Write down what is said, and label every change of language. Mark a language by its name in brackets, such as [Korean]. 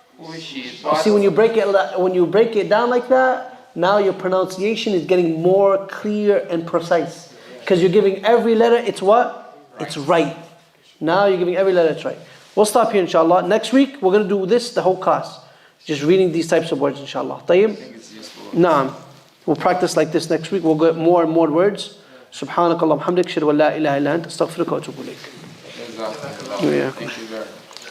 [English] You see, when you break it down like that, now your pronunciation is getting more clear and precise. Because you're giving every letter its what? It's right. Now you're giving every letter its right. We'll stop here, inshallah. Next week, we're going to do this the whole class. Just reading these types of words, inshallah. طيب? Naam. We'll practice like this next week. We'll get more and more words. [Arabic] سبحانك اللهم وبحمدك أشهد أن لا إله إلا أنت أستغفرك وأتوب إليك. [English] Jazakallah. Thank you very much.